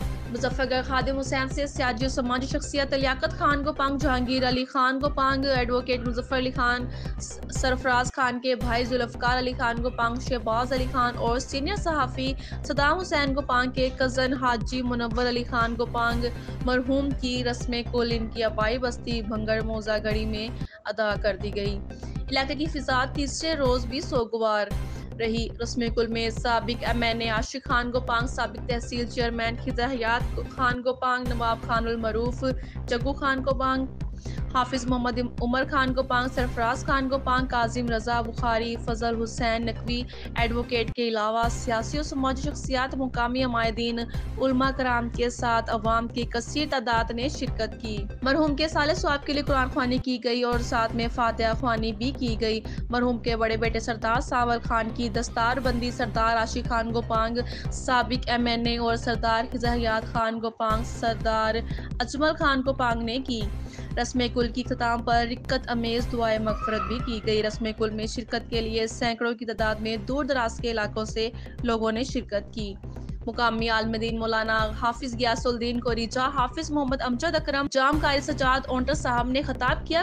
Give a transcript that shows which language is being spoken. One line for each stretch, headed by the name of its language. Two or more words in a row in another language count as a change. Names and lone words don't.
Urdu: مظفر گڑھ خادم حسین سے سیاسی و سماجی شخصیت لیاقت خان گوپانگ، جہانگیر علی خان گوپانگ، ایڈوکیٹ مظفر علی خان، سرفراز خان کے بھائی ذوالفقار علی خان گوپانگ، شہباز علی خان اور سینئر صحافی صدام حسین گوپانگ کے کزن حاجی منور علی خان گوپانگ مرحوم کی رسم کل ان کی آبائی بستی بھنگر موزہ گڑھی میں ادا کر دی گئی۔ علاقے کی فضا تیسرے روز بھی سوگوار رہی۔ رسم کل میں سابق ایم این اے عاشق خان گوپانگ، سابق تحصیل چیئرمین خضر حیات خان گوپانگ، نواب خان المعروف جگو خان گوپانگ، حافظ محمد عمر خان گوپانگ، سرفراز خان گوپانگ، کاظم رضا بخاری، فضل حسین نقوی ایڈوکیٹ کے علاوہ سیاسی و سماجی شخصیات، مقامی عمائدین، علماء کرام کے ساتھ عوام کی کثیر تعداد نے شرکت کی۔ مرحوم کے سالِ ثواب کے لیے قرآن خوانی کی گئی اور ساتھ میں فاتحہ خوانی بھی کی گئی۔ مرحوم کے بڑے بیٹے سردار ساول خان کی دستار بندی سردار عاشق خان گوپانگ، سابق ایم این اے اور سردار خضر حیات خان گوپانگ، سردار اجمل خان گوپانگ نے کی۔ رسم کل کی اختتام پر رکت امیز دعائے مغفرت بھی کی گئی۔ رسم کل میں شرکت کے لیے سینکڑوں کی تعداد میں دور دراز کے علاقوں سے لوگوں نے شرکت کی۔ مقامی عالم دین مولانا حافظ غیاث الدین کوریجا، حافظ محمد امجد اکرم، جام قاری سجاد اونٹر صاحب نے خطاب کیا۔